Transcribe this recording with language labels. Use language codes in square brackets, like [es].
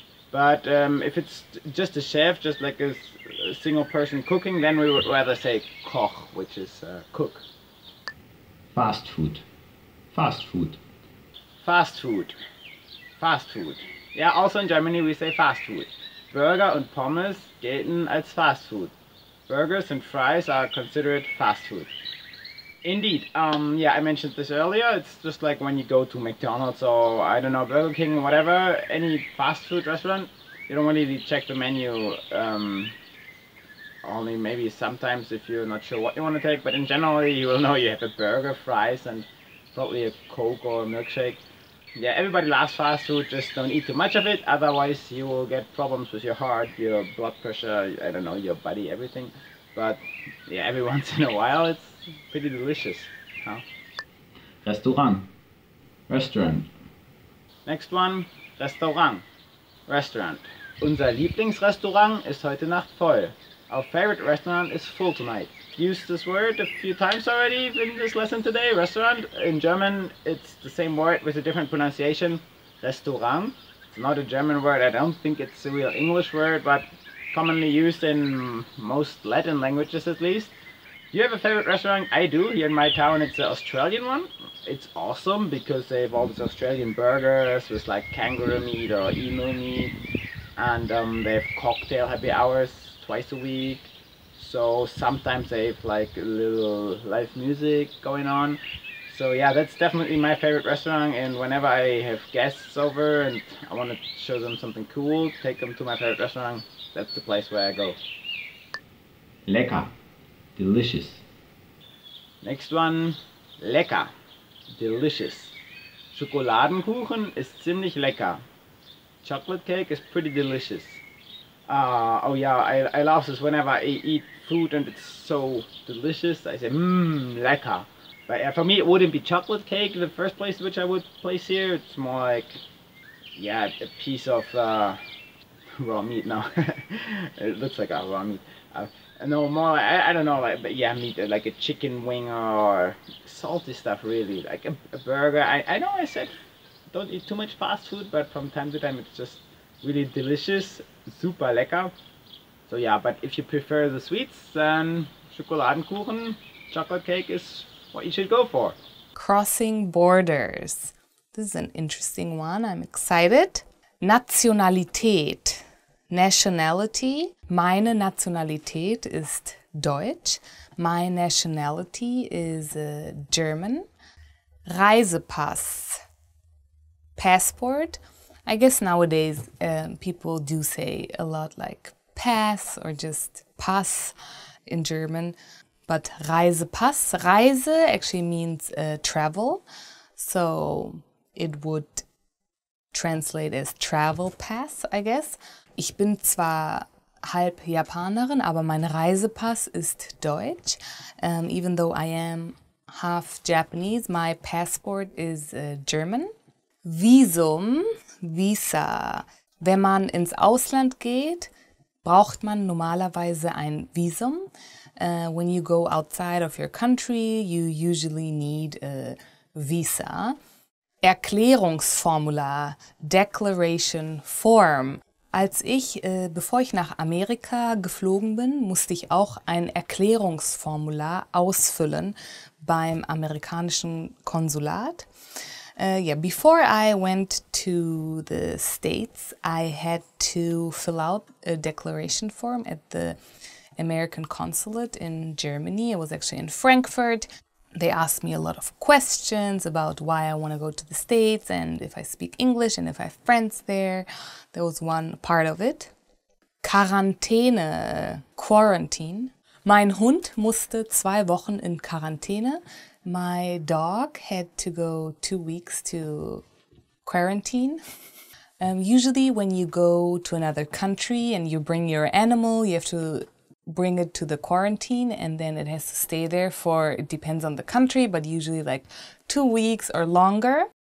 [en] But if it's just a chef, just like a single person cooking, then we would rather say Koch, which is cook. Fast food, fast food. Fast food, fast food. Yeah, also in Germany we say fast food. [de] Burger und Pommes gelten als fast food. [en] Burgers and fries are considered fast food. Indeed, yeah, I mentioned this earlier. It's just like when you go to McDonald's or, I don't know, Burger King, whatever, any fast food restaurant, you don't really check the menu. Only maybe sometimes if you're not sure what you want to take, but in general you will know you have a burger, fries, and probably a Coke or a milkshake. yeah, everybody loves fast food, just don't eat too much of it, otherwise you will get problems with your heart, your blood pressure, I don't know, your body, everything. But yeah, every once in a while it's pretty delicious. Huh? Restaurant. Restaurant. Next one, Restaurant. Restaurant. [de] Unser Lieblingsrestaurant ist heute Nacht voll. [en] Our favorite restaurant is full tonight. Used this word a few times already in this lesson today. Restaurant. In German, it's the same word with a different pronunciation. Restaurant. It's not a German word. I don't think it's a real English word, but commonly used in most Latin languages at least. Do you have a favorite restaurant? I do. Here in my town, it's an Australian one. It's awesome because they have all these Australian burgers with like kangaroo meat or emu meat, and they have cocktail happy hours twice a week. So sometimes they have like a little live music going on. So yeah, that's definitely my favorite restaurant, and whenever I have guests over and I want to show them something cool, take them to my favorite restaurant, that's the place where I go. Lecker. Delicious. Next one, lecker. Delicious. [de] Schokoladenkuchen ist ziemlich lecker. [en] Chocolate cake is pretty delicious. Oh yeah, I love this whenever I eat food and it's so delicious. I say, lecker. But for me, it wouldn't be chocolate cake the first place which I would place here. It's more like, yeah, a piece of raw meat. No, it looks like a raw meat. No, more like, I don't know, like, but yeah, meat, like a chicken wing or salty stuff, really. Like a burger. I know I said don't eat too much fast food, but from time to time it's just really delicious, super lecker. So yeah, but if you prefer the sweets, then Schokoladenkuchen, chocolate cake is what you should go for. Crossing borders. This is an interesting one. I'm excited. Nationalität. Nationality. [de] Meine Nationalität ist Deutsch. [en] My nationality is German. Reisepass. Passport. I guess nowadays people do say a lot like pass or just pass in German. But Reisepass, Reise actually means travel. So it would translate as travel pass, I guess. [de] Ich bin zwar halb Japanerin, aber mein Reisepass ist Deutsch. [en] Even though I am half Japanese, my passport is German. Visum, Visa. [de] Wenn man ins Ausland geht, braucht man normalerweise ein Visum. [en] When you go outside of your country, you usually need a visa. Erklärungsformular, Declaration Form. [de] Bevor ich nach Amerika geflogen bin, musste ich auch ein Erklärungsformular ausfüllen beim amerikanischen Konsulat. [en] Before I went to the States, I had to fill out a declaration form at the American consulate in Germany. I was actually in Frankfurt. They asked me a lot of questions about why I want to go to the States and if I speak English and if I have friends there. That was one part of it. Quarantäne, quarantine. [de] Mein Hund musste 2 Wochen in Quarantäne. [en] My dog had to go 2 weeks to quarantine. Usually when you go to another country and you bring your animal, you have to bring it to the quarantine and then it has to stay there for, it depends on the country, but usually like 2 weeks or longer.